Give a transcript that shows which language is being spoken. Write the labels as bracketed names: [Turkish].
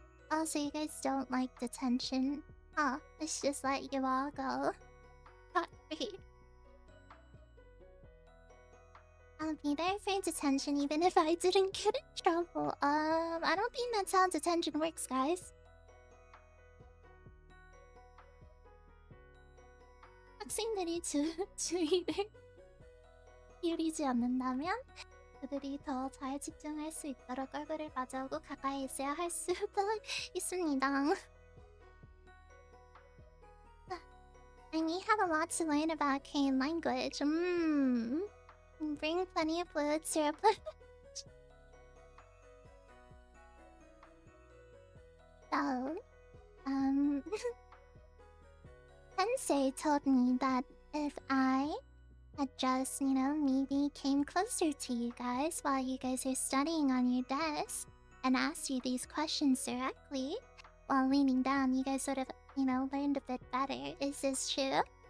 [English] Also, you guys don't like detention. Huh, let's just let you all go. Not free. I'll be there for detention even if I didn't get in trouble. I don't think that's how detention works, guys. [Korean] 학생들이 주의를 기울이지 않는다면 그들이 더 잘 집중할 수 있도록 얼굴을 마주하고 가까이 있어야 할 수도 있습니다. [English] And we have a lot to learn about Korean language. Bring plenty of fluids to replenish. So, Sensei told me that if I had just, maybe came closer to you guys while you guys are studying on your desk and asked you these questions directly while leaning down, you guys sort of, learned a bit better. Is this true?